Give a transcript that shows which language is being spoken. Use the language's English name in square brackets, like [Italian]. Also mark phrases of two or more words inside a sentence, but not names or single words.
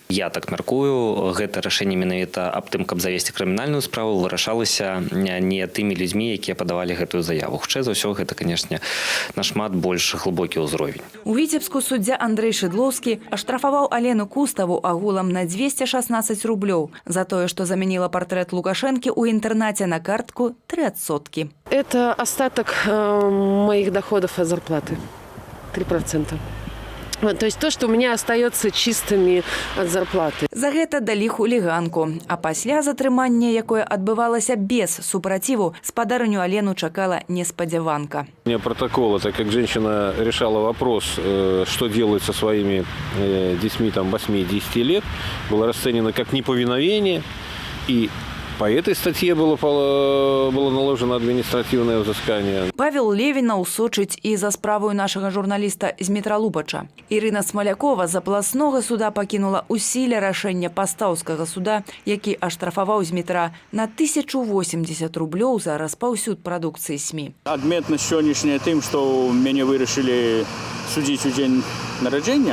[Belarusian] Я так мяркую, гэта рашэнне менавіта аб тым, каб завесці крымінальную справу, вырашалася не тымі людзьмі, якія падавалі гэтую заяву. Хутчэй за ўсё, гэта, канешне, нашмат больш глыбокі ўзровень. У Віцебску суддзя Андрэй Шыдлоўскі аштрафаваў Алену Куставу агулам на 216 рублёў за тое, што замяніла партрэт Лукашэнкі ў інтэрнаце на картку 3%. [Russian] Это остаток моих доходов от зарплаты. 3%. То есть то, что у меня остается чистыми от зарплаты. [Belarusian] За гэта далі хуліганку. А пасля затрымання, якое адбывалася без супраціву, спадарню Алену чакала неспадзяванка. [Russian] У меня протокол, это как женщина решала вопрос, что делать со своими детьми 8-10 лет, было расценено как неповиновение. И По этой статье было наложено административное взыскание. [Belarusian] Павел Левінаў сочыць і за справою нашага журналіста Змітра Лубача. Ірына Смалякова з абласнога суда пакінула ў сіле рашэння пастаўскага суда, які аштрафаваў Змітра на 1080 рублёў за распаўсюд прадукцыі СМІ. Адметнасць сённяшняя тым, што мяне вырашылі судзіць у дзень нараджэння.